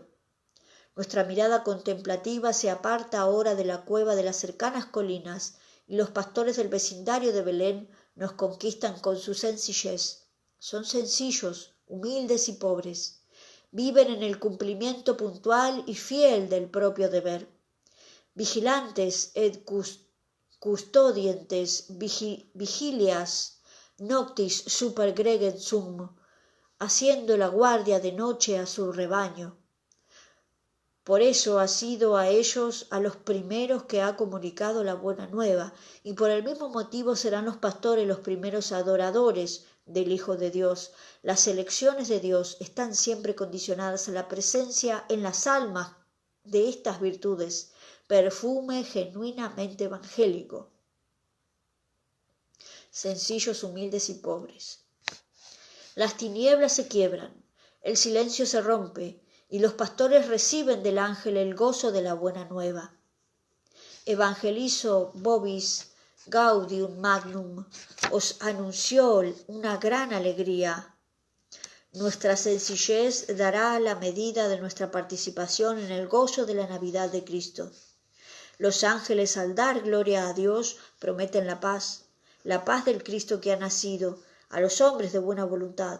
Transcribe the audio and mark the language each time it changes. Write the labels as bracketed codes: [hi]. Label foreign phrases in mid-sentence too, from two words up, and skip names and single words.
[es] Nuestra mirada contemplativa se aparta ahora de la cueva de las cercanas colinas, y los pastores del vecindario de Belén nos conquistan con su sencillez. Son sencillos, humildes y pobres. Viven en el cumplimiento puntual y fiel del propio deber. [la] Vigilantes et custodientes vigilias noctis super gregem sum, [es] haciendo la guardia de noche a su rebaño. Por eso ha sido a ellos a los primeros que ha comunicado la buena nueva, y por el mismo motivo serán los pastores los primeros adoradores del Hijo de Dios. Las elecciones de Dios están siempre condicionadas a la presencia en las almas de estas virtudes, perfume genuinamente evangélico. Sencillos, humildes y pobres. Las tinieblas se quiebran, el silencio se rompe, y los pastores reciben del ángel el gozo de la buena nueva. [la] Evangelizo vobis gaudium magnum, [es] os anunció una gran alegría. Nuestra sencillez dará la medida de nuestra participación en el gozo de la Navidad de Cristo. Los ángeles, al dar gloria a Dios, prometen la paz del Cristo que ha nacido, a los hombres de buena voluntad.